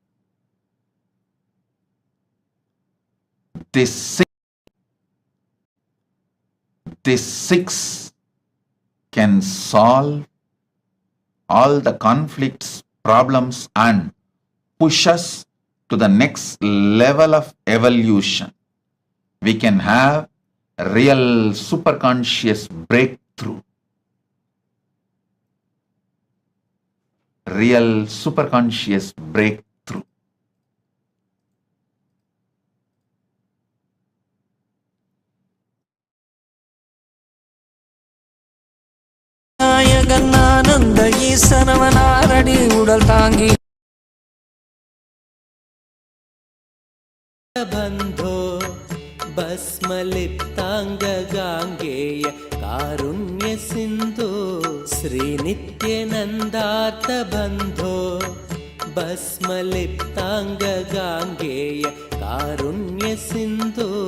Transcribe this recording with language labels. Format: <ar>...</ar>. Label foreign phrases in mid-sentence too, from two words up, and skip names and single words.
<en>These 6 can solve all the conflicts, problems, and push us to the next level of evolution. We can have a real superconscious breakthrough. Real superconscious breakthrough.</en> <ta>நாயகனானந்த ஈசனவனாரடி உடல் தாங்கி</ta> <sa>बन्धो भस्मलिप्ताङ्गगाङ्गेय कारुण्य सिन्धु श्रीनित्यनन्दार्तबन्धो भस्मलिप्ताङ्गगाङ्गेय कारुण्य सिन्धु</sa>